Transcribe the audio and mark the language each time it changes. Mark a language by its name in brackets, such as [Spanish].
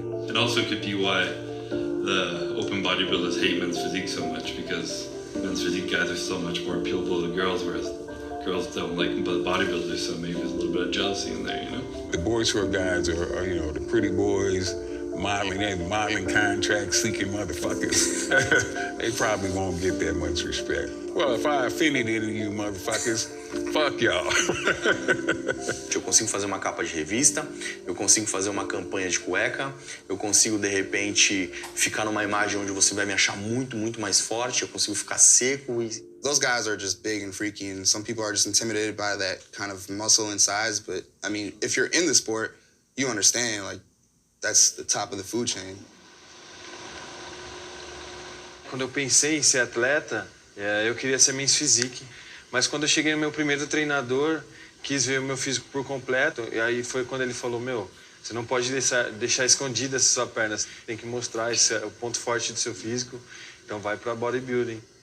[English] It also could be why the open bodybuilders hate men's physique so much, because men's physique guys are so much more appealable to girls, whereas girls don't like bodybuilders, so maybe there's a little bit of jealousy in there, you know? The boy short guys are you know, the pretty boys, modeling contract seeking motherfuckers. They probably won't get that much respect. Well, if I offended any of you motherfuckers, fuck y'all. [Portuguese] Eu consigo fazer uma capa de revista, eu consigo fazer uma campanha de cueca, eu consigo, de repente, ficar numa imagem onde você vai me achar muito, muito mais forte, eu consigo ficar seco e... [English] Those guys are just big and freaky, and some people are just intimidated by that kind of muscle and size. But, I mean, if you're in the sport, you understand, like, that's the top of the food chain. [Portuguese] Quando eu pensei em ser atleta, eu queria ser men's physique. Mas quando eu cheguei no meu primeiro treinador, quis ver o meu físico por completo, e aí foi quando ele falou, você não pode deixar escondida essa sua perna, você tem que mostrar o ponto forte do seu físico, então vai para bodybuilding.